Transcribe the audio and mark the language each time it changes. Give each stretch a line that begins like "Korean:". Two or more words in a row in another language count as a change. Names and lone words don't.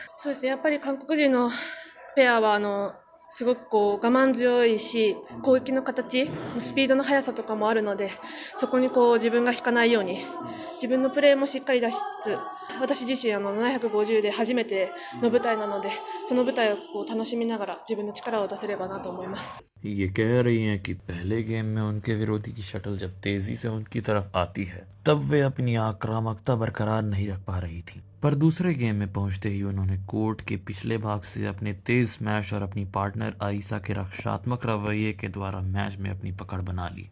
Japanese: そうですね、やっぱり韓国人のペアはすごくこう我慢強いし、攻撃の形、スピードの速さとかもあるので、そこにこう自分が引かないように自分のプレーもしっかり出しつつ、私自身750で初めての舞台なので、その舞台をこう楽しみながら自分の力を出せればなと思います。
Hindi: ये कह रही हैं कि पहले गेम में उनके विरोधी की शटल जब तेजी से उनकी तरफ आती है तब वे अपनी आक्रामकता बरकरार नहीं रख पा रही थी, पर दूसरे गेम में पहुंचते ही उन्होंने कोर्ट के पिछले भाग से अपने तेज स्मैश और अपनी पार्टनर आरिसा के रक्षात्मक रवैये के द्वारा मैच में अपनी पकड़ बना ली।